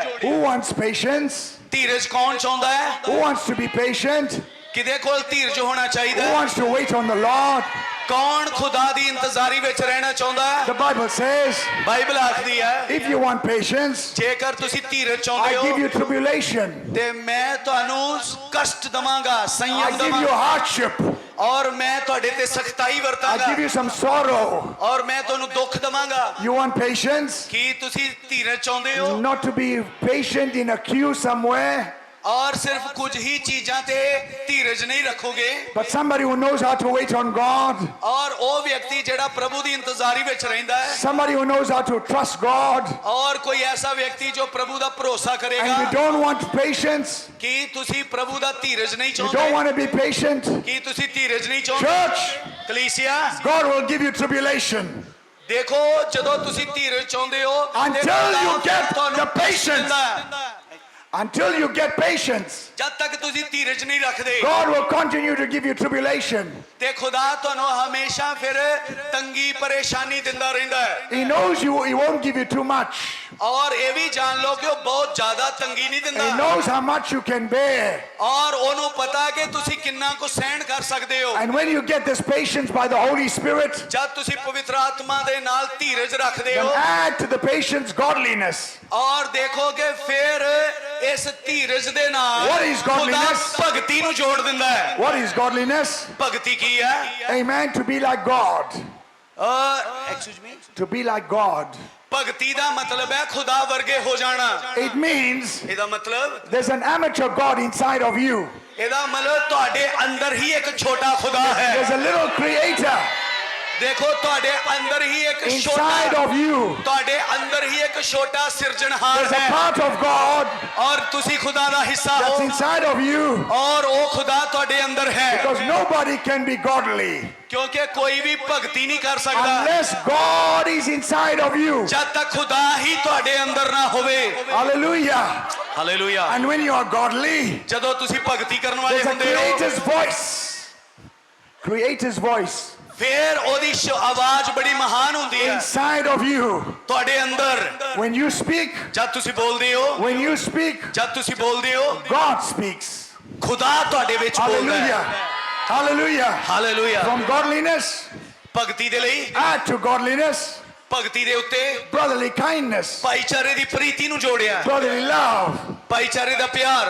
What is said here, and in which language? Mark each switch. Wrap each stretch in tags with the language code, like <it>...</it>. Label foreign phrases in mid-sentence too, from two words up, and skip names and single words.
<en>Who wants patience?</en> <pa>ਧੀਰਜ ਕੌਣ ਚਾਹੁੰਦਾ ਹੈ</pa> <en>Who wants to be patient?</en> <pa>ਕਿਹਦੇ ਕੋਲ ਧੀਰਜ ਹੋਣਾ ਚਾਹੀਦਾ</pa> <en>Who</en> <pa>ਹੈ</pa> <en>wants to wait on the Lord?</en> <pa>ਕੌਣ ਖੁਦਾ ਦੀ ਇੰਤਜ਼ਾਰੀ ਵਿੱਚ ਰਹਿਣਾ ਚਾਹੁੰਦਾ ਹੈ</pa> <en>The Bible says,</en> <pa>ਬਾਈਬਲ ਆਖਦੀ ਹੈ</pa> <en>if you want patience,</en> <pa>ਜੇਕਰ ਤੁਸੀਂ ਧੀਰਜ ਚਾਹੁੰਦੇ</pa> <en>I give</en> <pa>ਹੋ</pa> <en>you tribulation.</en> <pa>ਤੇ ਮੈਂ ਤੁਹਾਨੂੰ ਕਸ਼ਟ ਦਵਾਂਗਾ</pa> <en>I</en> <pa>ਸੰਯਮ</pa> <en>give you</en> <pa>ਦਵਾਂਗਾ</pa> <en>hardship.</en> <pa>ਔਰ ਮੈਂ ਤੁਹਾਡੇ ਤੇ ਸਖਤਾਈ</pa> <en>I</en> <pa>ਵਰਤਾਂਗਾ</pa> <en>give you some sorrow.</en> <pa>ਔਰ ਮੈਂ ਤੁਹਾਨੂੰ ਦੁੱਖ ਦਵਾਂਗਾ</pa> <en>You want patience?</en> <pa>ਕੀ ਤੁਸੀਂ ਧੀਰਜ ਚਾਹੁੰਦੇ ਹੋ</pa> <en>Not to be patient in a queue somewhere.</en> <pa>ਔਰ ਸਿਰਫ ਕੁਝ ਹੀ ਚੀਜ਼ਾਂ ਤੇ ਧੀਰਜ ਨਹੀਂ ਰੱਖੋਗੇ</pa> <en>but somebody who knows how to wait on God,</en> <pa>ਔਰ ਉਹ ਵਿਅਕਤੀ ਜਿਹੜਾ ਪ੍ਰਭੂ ਦੀ ਇੰਤਜ਼ਾਰੀ ਵਿੱਚ ਰਹਿੰਦਾ ਹੈ</pa> <en>somebody who knows how to trust God,</en> <pa>ਔਰ ਕੋਈ ਐਸਾ ਵਿਅਕਤੀ ਜੋ ਪ੍ਰਭੂ ਦਾ ਭਰੋਸਾ</pa> <en>and</en> <pa>ਕਰੇਗਾ</pa> <en>you don't want patience,</en> <pa>ਕੀ ਤੁਸੀਂ ਪ੍ਰਭੂ ਦਾ ਧੀਰਜ ਨਹੀਂ</pa> <en>you don't</en> <pa>ਚਾਹੁੰਦੇ</pa> <en>want to be patient,</en> <pa>ਕੀ ਤੁਸੀਂ ਧੀਰਜ ਨਹੀਂ ਚਾਹੁੰਦੇ</pa> <en>church,</en> <pa>ਕਲੀਸਿਆ</pa> <en>God will give you tribulation</en> <pa>ਦੇਖੋ ਜਦੋਂ ਤੁਸੀਂ ਧੀਰਜ ਚਾਹੁੰਦੇ ਹੋ ਤੇ</pa> <en>Until</en> <pa>ਖੁਦਾ</pa> <en>you get</en> <pa>ਤੁਹਾਨੂੰ</pa> <en>the patience.</en> <pa>ਦਿੰਦਾ ਹੈ।</pa> <en>until you get patience.</en> <pa>ਜਦ ਤੱਕ ਤੁਸੀਂ ਧੀਰਜ ਨਹੀਂ ਰੱਖਦੇ</pa> <en>God will continue to give you tribulation.</en> <pa>ਤੇ ਖੁਦਾ ਤੁਹਾਨੂੰ ਹਮੇਸ਼ਾ ਫਿਰ ਤੰਗੀ ਪਰੇਸ਼ਾਨੀ ਦਿੰਦਾ ਰਹਿੰਦਾ ਹੈ</pa> <en>He knows you, He won't give you too much.</en> <pa>ਔਰ ਇਹ ਵੀ ਜਾਣ ਲਓ ਕਿ ਉਹ ਬਹੁਤ ਜ਼ਿਆਦਾ ਤੰਗੀ ਨਹੀਂ</pa> <en>He</en> <pa>ਦਿੰਦਾ</pa> <en>knows how much you can bear.</en> <pa>ਔਰ ਉਹਨੂੰ ਪਤਾ ਕਿ ਤੁਸੀਂ ਕਿੰਨਾ ਕੁ ਸਹਿਣ ਕਰ ਸਕਦੇ ਹੋ</pa> <en>And when you get this patience by the Holy Spirit,</en> <pa>ਜਦ ਤੁਸੀਂ ਪਵਿੱਤਰ ਆਤਮਾ ਦੇ ਨਾਲ ਧੀਰਜ ਰੱਖਦੇ</pa> <en>then</en> <pa>ਹੋ</pa> <en>add to the patience godliness.</en> <pa>ਔਰ ਦੇਖੋਗੇ ਫਿਰ ਇਸ ਧੀਰਜ ਦੇ ਨਾਲ</pa> <en>What is godliness?</en> <pa>ਖੁਦਾ ਭਗਤੀ ਨੂੰ ਜੋੜ ਦਿੰਦਾ ਹੈ</pa> <en>What is godliness?</en> <pa>ਭਗਤੀ ਕੀ ਹੈ</pa> <en>Amen. To be like God. excuse me To be like God.</en> <pa>ਭਗਤੀ ਦਾ ਮਤਲਬ ਹੈ ਖੁਦਾ ਵਰਗੇ ਹੋ ਜਾਣਾ</pa> <en>It means</en> <pa>ਇਹਦਾ ਮਤਲਬ</pa> <en>there's an amateur God inside of you.</en> <pa>ਇਹਦਾ ਮਤਲਬ ਤੁਹਾਡੇ ਅੰਦਰ ਹੀ ਇੱਕ ਛੋਟਾ ਖੁਦਾ ਹੈ</pa> <en>There's a little creator</en> <pa>ਦੇਖੋ ਤੁਹਾਡੇ ਅੰਦਰ ਹੀ ਇੱਕ</pa> <en>inside</en> <pa>ਛੋਟਾ</pa> <en>of you.</en> <pa>ਤੁਹਾਡੇ ਅੰਦਰ ਹੀ ਇੱਕ ਛੋਟਾ ਸਿਰਜਣਹਾਰ</pa> <en>There's a</en> <pa>ਹੈ</pa> <en>part of God</en> <pa>ਔਰ ਤੁਸੀਂ ਖੁਦਾ ਦਾ ਹਿੱਸਾ</pa> <en>that's</en> <pa>ਹੋ</pa> <en>inside of you.</en> <pa>ਔਰ ਉਹ ਖੁਦਾ ਤੁਹਾਡੇ ਅੰਦਰ ਹੈ</pa> <en>Because nobody can be godly</en> <pa>ਕਿਉਂਕਿ ਕੋਈ ਵੀ ਭਗਤੀ ਨਹੀਂ ਕਰ ਸਕਦਾ</pa> <en>unless God is inside of you.</en> <pa>ਜਦ ਤੱਕ ਖੁਦਾ ਹੀ ਤੁਹਾਡੇ ਅੰਦਰ ਨਾ ਹੋਵੇ</pa> <en>Hallelujah.</en> <pa>ਹਾਲੇਲੂਇਆ</pa> <en>And when you are godly,</en> <pa>ਜਦੋਂ ਤੁਸੀਂ ਭਗਤੀ ਕਰਨ ਵਾਲੇ</pa> <en>there's a</en> <pa>ਹੁੰਦੇ ਹੋ</pa> <en>creator's voice. Creator's voice</en> <pa>ਫਿਰ ਉਹਦੀ ਆਵਾਜ਼ ਬੜੀ ਮਹਾਨ ਹੁੰਦੀ ਹੈ</pa> <en>inside of you.</en> <pa>ਤੁਹਾਡੇ ਅੰਦਰ</pa> <en>When you speak,</en> <pa>ਜਦ ਤੁਸੀਂ ਬੋਲਦੇ ਹੋ</pa> <en>when you speak,</en> <pa>ਜਦ ਤੁਸੀਂ ਬੋਲਦੇ ਹੋ</pa> <en>God speaks.</en> <pa>ਖੁਦਾ ਤੁਹਾਡੇ ਵਿੱਚ ਬੋਲਦਾ</pa> <en>Hallelujah.</en> <pa>ਹੈ</pa> <en>Hallelujah.</en> <pa>ਹਾਲੇਲੂਇਆ</pa> <en>From godliness,</en> <pa>ਭਗਤੀ ਦੇ ਲਈ</pa> <en>add to godliness,</en> <pa>ਭਗਤੀ ਦੇ ਉੱਤੇ</pa> <en>brotherly kindness,</en> <pa>ਭਾਈਚਾਰੇ ਦੀ ਪ੍ਰੀਤੀ ਨੂੰ ਜੋੜਿਆ</pa> <en>brotherly love,</en> <pa>ਭਾਈਚਾਰੇ ਦਾ ਪਿਆਰ</pa>